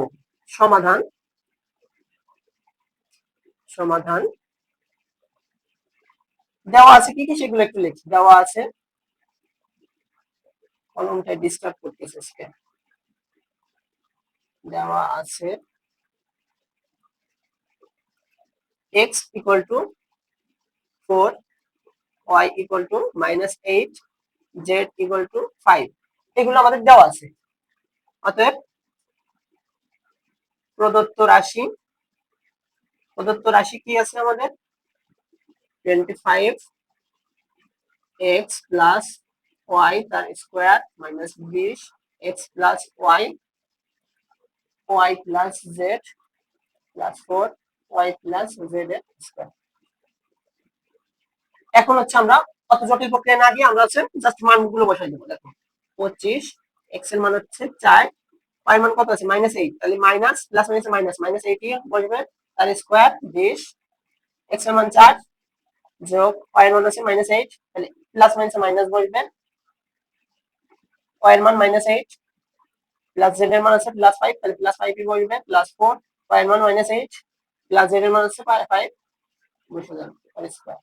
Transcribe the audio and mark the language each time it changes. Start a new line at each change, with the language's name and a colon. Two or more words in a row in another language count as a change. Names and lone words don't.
Bangla: সমাধান সমাধান দেওয়া আছে কি কি সেগুলো একটু লিখি। দেওয়া আছে, কলমটা ডিস্টার্ব করতেছে আজকে। দেওয়া আছে
English: x equal to 4, y equal to -8, z equal to 5,
Bangla: এগুলো আমাদের দেওয়া আছে। অতএব প্রদত্ত রাশি কি আছে আমাদের
English: 25 x plus y তার square minus 20 x plus y plus z plus 4 y plus z এর স্কয়ার।
Bangla: এখন হচ্ছে আমরা অত জটিল প্রক্রিয়া না গিয়ে আমরা হচ্ছে জাস্ট মানগুলো বসাই দেবো। দেখো 25, x এর মান হচ্ছে 4, y এর মান কত আছে -8, তাহলে
English: minus plus minus
Bangla: -8 বসবে, তার স্কয়ার 20, x এর মান 4 যোগ y এর মান আছে -8, তাহলে
English: plus minus
Bangla: বসবে, y এর মান -8 প্লাস z এর মান আছে +5, তাহলে +5 বসবে, +4 y এর মান -8 প্লাস z এর মান আছে 5 বসে যাবে তার স্কয়ার।